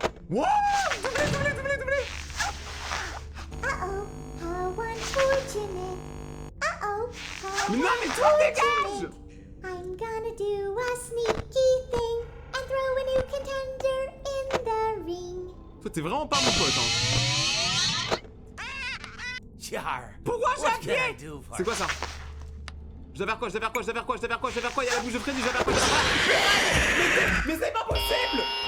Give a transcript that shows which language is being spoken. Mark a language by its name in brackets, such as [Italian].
[French] Wow! Doublé. [English] Uh-oh, how unfortunate. Uh-oh, how [French] Mais non, mais toi, dégage! [English] I'm gonna do a sneaky thing and throw a new contender in the ring. [French] Toi, t'es vraiment pas mon pote, hein. Jar. Pourquoi j'ai [English] What can I [French] appuyé? [English] do for [French] C'est quoi ça? Je dois faire quoi? Il y a la bouche de Freddy, je dois faire quoi? Mais c'est pas possible!